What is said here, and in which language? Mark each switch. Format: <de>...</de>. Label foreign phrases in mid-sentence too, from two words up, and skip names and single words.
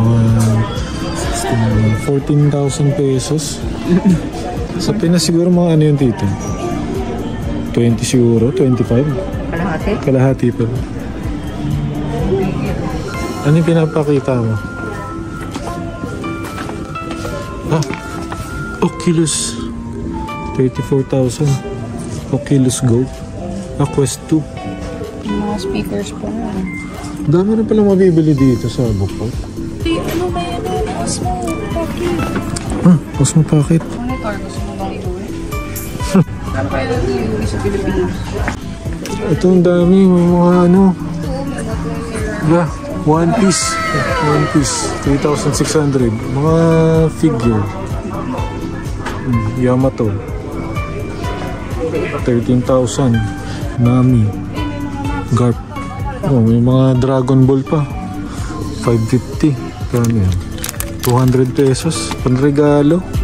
<tl>Mga 14,000 pesos. Sa Pinas siguro mga ano yun dito? 20 siguro? 25? Kalahati? Kalahati pa. Ano yung pinapakita mo? Ah! Oculus 34,000. Oculus Go. Quest 2. Mga speakers pa na. Dami rin pala mabibili dito sa Bukod. Ano ba yan? Osmo Pocket. Osmo Pocket. Monitor, gusto mo bang iuwi? Ano kaya natin iuwi sa Pilipinas? Ito ang dami. May mga ano. Yeah. One Piece. 3,600. Mga figure. Yamato. 13,000. Nami. Garp. May mga Dragon Ball pa. 550. Kano yan? 200 pesos. Panregalo.</tl>